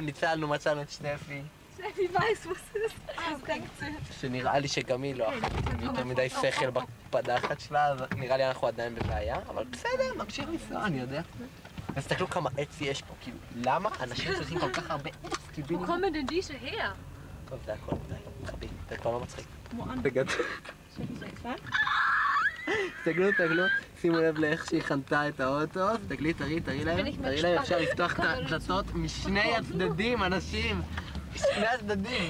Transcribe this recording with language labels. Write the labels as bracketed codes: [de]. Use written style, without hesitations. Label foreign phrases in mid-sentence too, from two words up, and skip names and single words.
[he] ניצלנו, מצאנו את שטפי. שטפי וייס, מה שנראה לי שגם היא לא אכלת יותר מדי שכל בפדחת שלה, אז נראה לי אנחנו עדיין בבעיה, אבל בסדר, נמשיך לנסוע, אני יודע. תסתכלו כמה עץ יש פה, כאילו, למה אנשים צריכים כל כך הרבה עץ קיבינים? [de] Wo kommen denn diese her? [he] טוב, זה הכל, די, חבי, זה כבר לא מצחיק. תסתכלו, שימו לב לאיך שהיא חנתה את האוטו, תסתכלי, תראי להם, אפשר לפתוח את הדלתות משני הצדדים, אנשים, משני הצדדים.